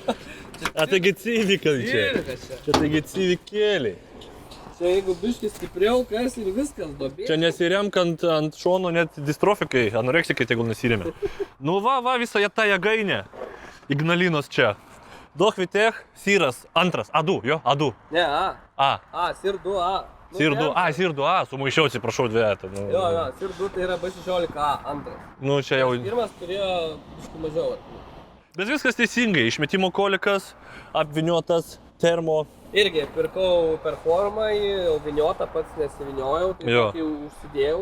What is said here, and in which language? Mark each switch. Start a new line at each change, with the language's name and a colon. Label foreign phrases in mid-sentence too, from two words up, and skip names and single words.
Lithuanian: Taigi civikai čia. Čia taigi civikėliai. Čia jeigu biškis stipriau, kas ir viskas dobė. Čia nesiremkant ant šono net distrofikai, anoreksikai tegul nesiremia. Visa ta jėgainė. Ignalinos čia. Dochvitech, Syras, antras, A2, jo, A2. Ne, A. Sir 2A. Sir 2A, sumaišiau, atsiprašau dviejatą. Jo, Sir 2 tai yra B16A, antras. Čia jau... Pirmas turėjo biškį mažiau. Bet viskas teisingai, išmetimo kolikas, apviniotas, termo. Irgi pirkau performą, jau viniotą pats nesiviniojau, tai tokį užsidėjau.